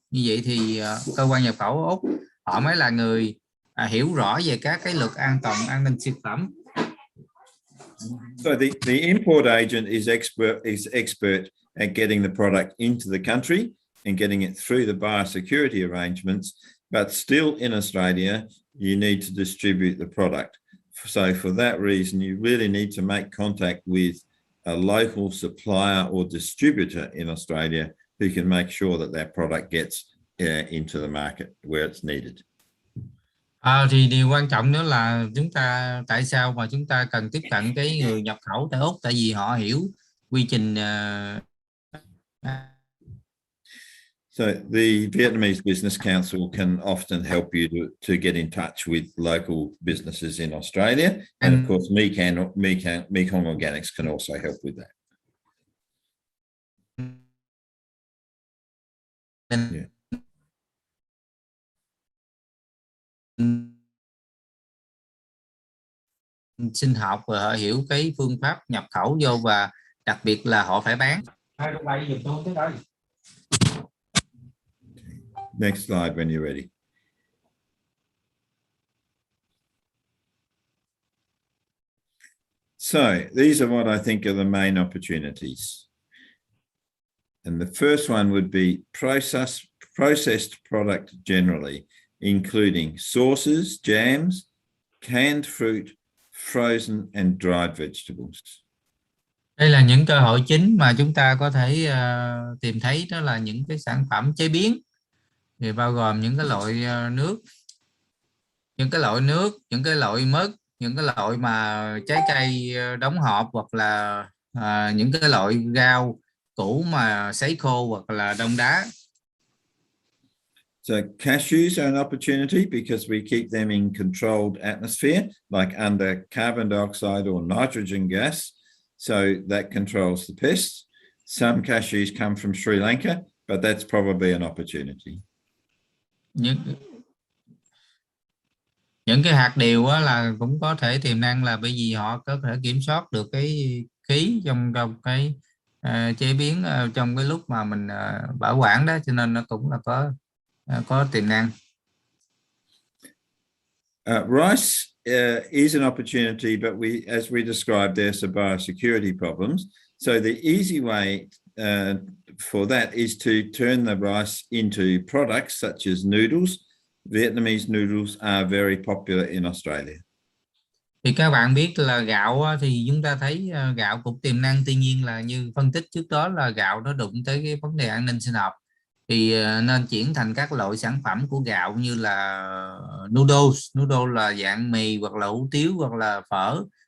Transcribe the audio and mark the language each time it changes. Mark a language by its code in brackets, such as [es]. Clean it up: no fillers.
[vi] Như vậy thì cơ quan nhập khẩu ở Úc họ mới là người hiểu rõ về các cái luật an toàn an ninh thực phẩm. [en] So the import agent is expert at getting the product into the country and getting it through the biosecurity arrangements, but still in Australia, you need to distribute the product. So for that reason, you really need to make contact with a local supplier or distributor in Australia who can make sure that that product gets into the market where it's needed. Thì điều quan trọng nữa là tại sao mà chúng ta cần tiếp cận cái người nhập khẩu tại Úc, tại vì họ hiểu quy trình. So the Vietnamese Business Council can often help you to get in touch with local businesses in Australia. And of course, Mekong Organics can also help with that. Yeah. [vi] Sinh học và họ hiểu cái phương pháp nhập khẩu vô, và đặc biệt là họ phải bán. [en] Next slide when you're ready. So these are what I think are the main opportunities. And the first one would be processed product generally, including sauces, jams, canned fruit, frozen and dried vegetables. [vi] Đây là những cơ hội chính mà chúng ta có thể tìm thấy, đó là những cái sản phẩm chế biến, thì bao gồm những cái loại nước, những cái loại mứt, những cái loại mà trái cây đóng hộp, hoặc là những cái loại rau củ mà sấy khô hoặc là đông đá. [en] So cashews are an opportunity because we keep them in controlled atmosphere, like under carbon dioxide or nitrogen gas. So that controls the pests. Some cashews come from Sri Lanka, but that's probably an opportunity. [vi] Những cái hạt điều là cũng có thể tiềm năng, là bởi vì họ có thể kiểm soát được cái khí trong cái chế biến trong cái lúc mà mình bảo quản đó, cho nên nó cũng là có tiềm năng. [en] Rice is an opportunity, but as we described, there's some biosecurity problems. So the easy way for that is to turn the rice into products such as noodles. Vietnamese noodles are very popular in Australia. [vi] Thì các bạn biết là gạo thì chúng ta thấy gạo cũng tiềm năng, tuy nhiên là như phân tích trước đó là gạo nó đụng tới cái vấn đề an ninh sinh học, thì nên chuyển thành các loại sản phẩm của gạo như là noodles là dạng mì hoặc là hủ tiếu hoặc là phở.